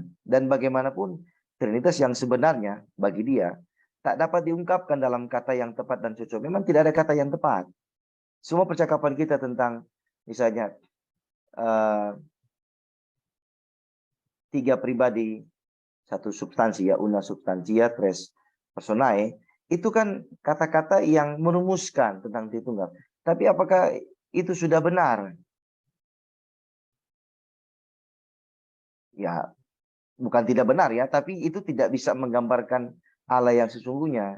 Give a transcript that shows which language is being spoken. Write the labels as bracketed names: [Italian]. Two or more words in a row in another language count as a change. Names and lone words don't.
[Indonesian] Dan bagaimanapun Trinitas yang sebenarnya bagi dia tak dapat diungkapkan dalam kata yang tepat dan cocok. Memang tidak ada kata yang tepat. Semua percakapan kita tentang misalnya tiga pribadi, satu substansi ya, [Latin] una substantia, tres personae, [Indonesian] itu kan kata-kata yang merumuskan tentang Tritunggal. Tapi apakah itu sudah benar? Ya, bukan tidak benar ya, tapi itu tidak bisa menggambarkan Allah yang sesungguhnya.